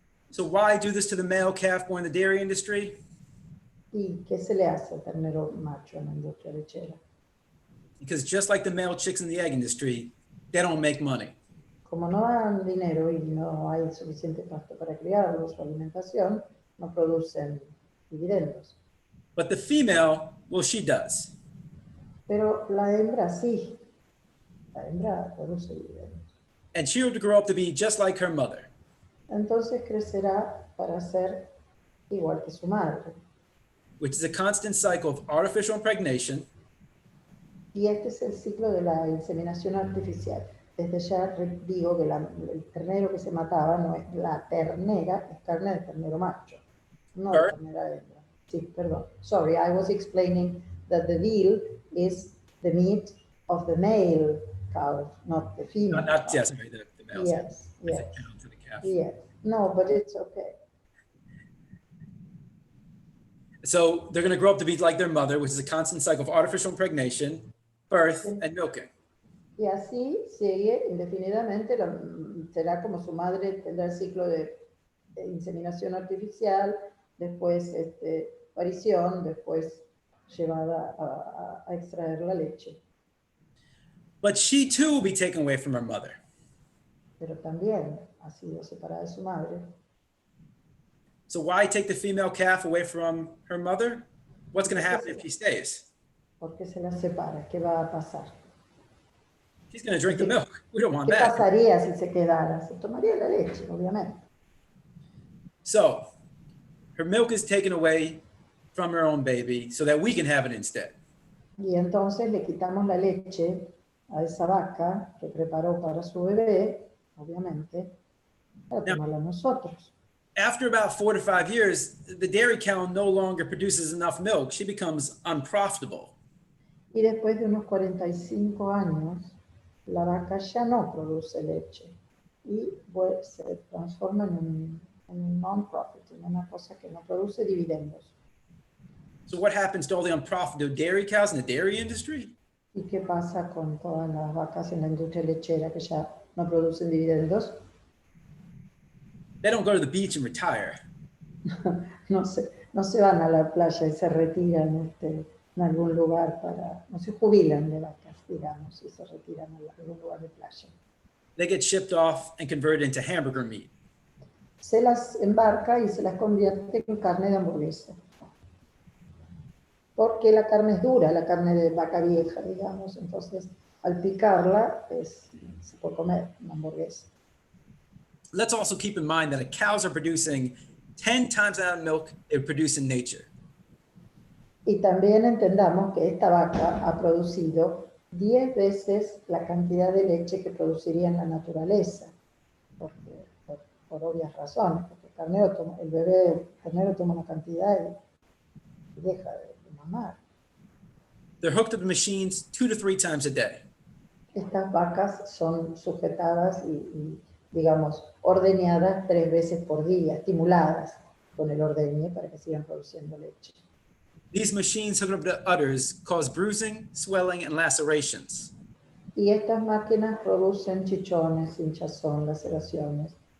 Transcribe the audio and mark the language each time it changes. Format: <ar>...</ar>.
<en>So why do this to the male calf born in the dairy industry?</en> <es>¿Y qué se le hace al ternero macho en la industria lechera?</es> <en>Because just like the male chicks in the egg industry, they don't make money.</en> <es>Como no dan dinero y no hay suficiente pasto para criarlos, su alimentación, no producen dividendos.</es> <en>But the female, well, she does.</en> <es>Pero la hembra sí, la hembra produce dividendos.</es> <en>And she'll grow up to be just like her mother.</en> <es>Entonces crecerá para ser igual que su madre.</es> <en>Which is a constant cycle of artificial impregnation,</en> <es>Y este es el ciclo de la inseminación artificial. Desde ya digo que el ternero que se mataba no es la ternera, es carne de ternero macho, no de ternera hembra. Sí, perdón.</es> <en>Sorry, I was explaining that the veal is the meat of the male cow, not the female. not cow. yes, sorry, the males. Yes, I yes, said cow to the calf. yes. No, but it's okay. So they're going to grow up to be like their mother, which is a constant cycle of artificial impregnation, birth, and milking.</en> <es>Y así sigue indefinidamente, será como su madre, tendrá el ciclo de inseminación artificial, después aparición, después llevada a extraer la leche.</es> <en>But she too will be taken away from her mother.</en> <es>Pero también ha sido separada de su madre.</es> <en>So why take the female calf away from her mother? What's going to happen if she stays?</en> <es>¿Por qué se la separa? ¿Qué va a pasar?</es> <en>She's going to drink the milk. We don't want</en> <es>¿Qué</es> <en>that.</en> <es>pasaría si se quedara? Se tomaría la leche, obviamente.</es> <en>So her milk is taken away from her own baby so that we can have it instead.</en> <es>Y entonces le quitamos la leche a esa vaca que preparó para su bebé, obviamente, para tomarla nosotros.</es> <en>After about 4 to 5 years, the dairy cow no longer produces enough milk. She becomes unprofitable.</en> <es>Y después de unos 45 años, la vaca ya no produce leche y se transforma en un non-profit, en una cosa que no produce dividendos.</es> <en>So what happens to all the unprofitable dairy cows in the dairy industry?</en> <es>¿Y qué pasa con todas las vacas en la industria lechera que ya no producen dividendos?</es> <en>They don't go to the beach and retire.</en> <es>No se van a la playa y se retiran en algún lugar no se jubilan de vacas, digamos, y se retiran a algún lugar de playa.</es> <en>They get shipped off and converted into hamburger meat.</en> <es>se las embarca y se las convierte en carne de hamburguesa. Porque la carne es dura, la carne de vaca vieja, digamos, entonces al picarla se puede comer una hamburguesa.</es> <en>Let's also keep in mind that cows are producing 10 times the amount of milk it produces in nature.</en> <es>Y también entendamos que esta vaca ha producido 10 veces la cantidad de leche que produciría en la naturaleza, porque, por obvias razones, porque el bebé carnero toma una cantidad y deja de mamar.</es> <en>They're hooked up to machines 2 to 3 times a day.</en> <es>Estas vacas son sujetadas y, digamos, ordeñadas 3 veces por día, estimuladas con el ordeñe para que sigan produciendo leche.</es> <en>These machines hooked up to udders cause bruising, swelling, and lacerations.</en> <es>Y estas máquinas producen chichones, hinchazón, laceraciones.</es>